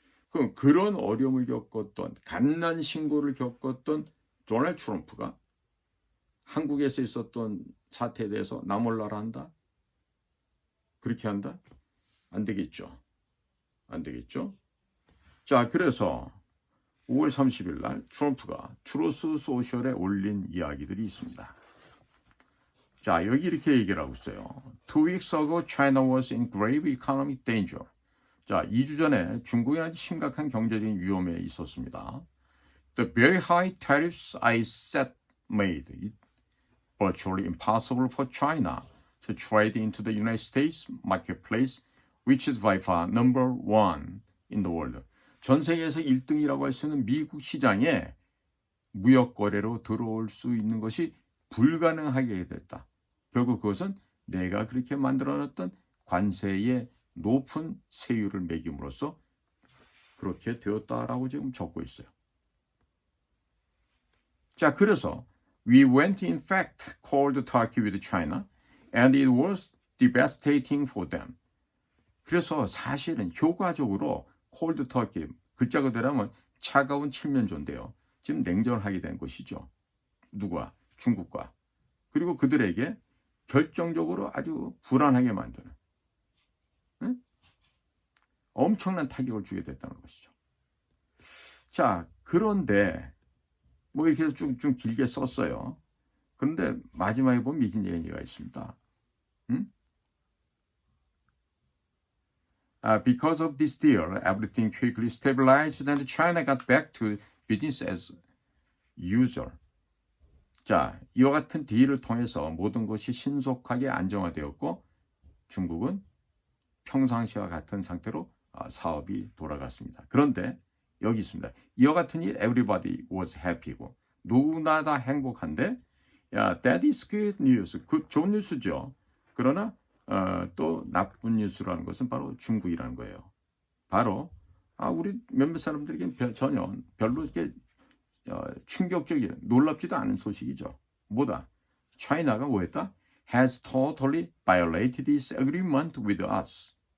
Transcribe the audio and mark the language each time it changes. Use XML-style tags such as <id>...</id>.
<ko>그럼 그런 어려움을 겪었던 갓난 신고를 겪었던 도널드 트럼프가 한국에서 있었던 사태에 대해서 나 몰라라 한다? 그렇게 한다? 안 되겠죠. 안 되겠죠. 자, 그래서 5월 30일 날 트럼프가 트루스 소셜에 올린 이야기들이 있습니다. 자, 여기 이렇게 얘기를 하고 있어요.</ko> <en>2 weeks ago, China was in grave economic danger.</en> <ko>자, 2주 전에 중국이 아주 심각한 경제적인 위험에 있었습니다.</ko> <en>The very high tariffs I set made it virtually impossible for China to trade into the United States marketplace, which is by far number one in the world.</en> <ko>전 세계에서 1등이라고 할 수 있는 미국 시장에 무역 거래로 들어올 수 있는 것이 불가능하게 됐다. 결국 그것은 내가 그렇게 만들어놨던 관세의 높은 세율을 매김으로써 그렇게 되었다라고 지금 적고 있어요. 자, 그래서</ko> <en>we went in fact cold turkey with China and it was devastating for them.</en> <ko>그래서 사실은 효과적으로 cold turkey, 글자 그대로 하면 차가운 칠면조인데요. 지금 냉전을 하게 된 것이죠. 누가? 중국과. 그리고 그들에게 결정적으로 아주 불안하게 만드는 엄청난 타격을 주게 됐다는 것이죠. 자, 그런데 뭐 이렇게 해서 좀 길게 썼어요. 그런데 마지막에 보면 이런 얘기가 있습니다.</ko> <en>Because of this deal, everything quickly stabilized and China got back to business as usual.</en> <ko>자, 이와 같은 딜을 통해서 모든 것이 신속하게 안정화되었고 중국은 평상시와 같은 상태로 사업이 돌아갔습니다. 그런데 여기 있습니다. 이와 같은 일</ko> <en>everybody was happy</en> <ko>고 누구나 다 행복한데</ko> <en>that is good news.</en> <ko>그 좋은 뉴스죠. 그러나 또 나쁜 뉴스라는 것은 바로 중국이라는 거예요. 바로 우리 몇몇 사람들에게는 전혀 별로 이렇게 충격적이고 놀랍지도 않은 소식이죠. 뭐다? 차이나가 뭐했다?</ko> <en>Has totally violated this agreement with us.</en>